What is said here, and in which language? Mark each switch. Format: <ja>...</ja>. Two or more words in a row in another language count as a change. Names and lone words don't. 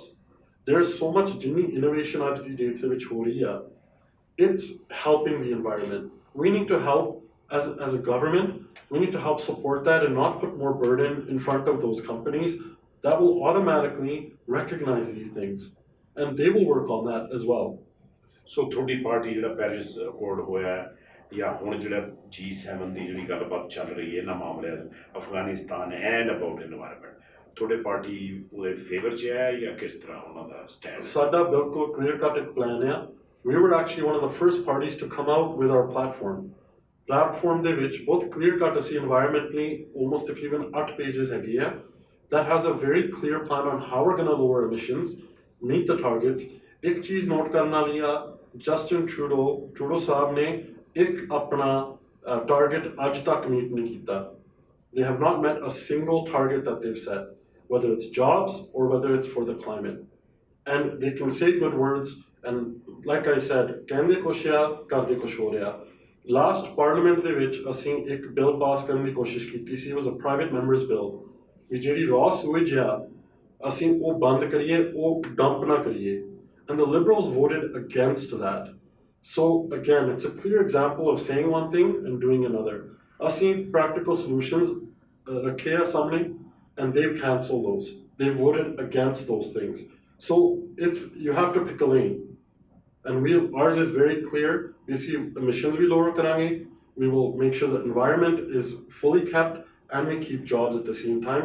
<en>There's so much innovation out of the data which it's helping the environment. We need to help as a government, we need to help support that and not put more burden in front of those companies that will automatically recognize these things. And they will work on that as well.</en> <pa>So ਤੁਹਾਡੀ ਪਾਰਟੀ ਜਿਹੜਾ ਪੈਰਿਸ ਅਕੋਰਡ ਹੋਇਆ ਜਾਂ ਹੁਣ ਜਿਹੜਾ G7 ਦੀ ਜਿਹੜੀ ਗੱਲਬਾਤ ਚੱਲ ਰਹੀ ਹੈ ਇਹਨਾਂ ਮਾਮਲਿਆਂ ਅਫਗਾਨਿਸਤਾਨ</pa> <en>and about environment,</en> <pa>ਤੁਹਾਡੇ ਪਾਰਟੀ ਉਹਦੇ ਫੇਵਰ 'ਚ ਹੈ ਜਾਂ ਕਿਸ ਤਰ੍ਹਾਂ ਉਹਨਾਂ ਦਾ ਸਟੈਂਡ? ਸਾਡਾ ਬਿਲਕੁਲ ਕਲੀਅਰ ਕੱਟ ਇੱਕ ਪਲਾਨ ਹੈ.</pa> <en>We were actually one of the first parties to come out with our platform</en> <pa>ਦੇ ਵਿੱਚ ਬਹੁਤ ਕਲੀਅਰ ਕੱਟ ਅਸੀਂ</pa> <en>environmentally almost</en> <pa>ਤਕਰੀਬਨ 8 pages ਹੈਗੀ ਹੈ</pa> <en>that has a very clear plan on how we're going to lower emissions, meet the targets.</en> <hi>एक चीज नोट करना लिया, जस्टिन ट्रूडो साहब ने एक अपना target आज तक meet नहीं किया.</hi> <en>They have not met a single target that they've set, whether it's jobs or whether it's for the climate. And they can say good words, and like I said,</en> <pa>ਕਹਿੰਦੇ ਕੁਛ ਯਾ ਕਰਦੇ ਕੁਛ ਹੋ ਰਿਹਾ.</pa> <en>Last parliament</en> <pa>ਦੇ ਵਿੱਚ ਅਸੀਂ ਇੱਕ</pa> <en>bill pass</en> <pa>ਕਰਨ ਦੀ ਕੋਸ਼ਿਸ਼ ਕੀਤੀ ਸੀ.</pa> <en>It was a private member's bill.</en> <pa>ਵੀ ਜਿਹੜੀ</pa> <en>raw sewage</en> <pa>ਆ ਅਸੀਂ ਉਹ ਬੰਦ ਕਰੀਏ, ਉਹ dump ਨਾ ਕਰੀਏ.</pa> <en>And the Liberals voted against that. So again, it's a clear example of saying one thing and doing another. ਅਸੀਂ practical solutions</en> <pa>ਰੱਖੇ ਆ ਸਾਹਮਣੇ</pa> <en>and they've cancelled those. They voted against those things. So you have to pick a lane. And ours is very clear. We see emissions we lower karange. We will make sure the environment is fully kept and we keep jobs at the same time.</en>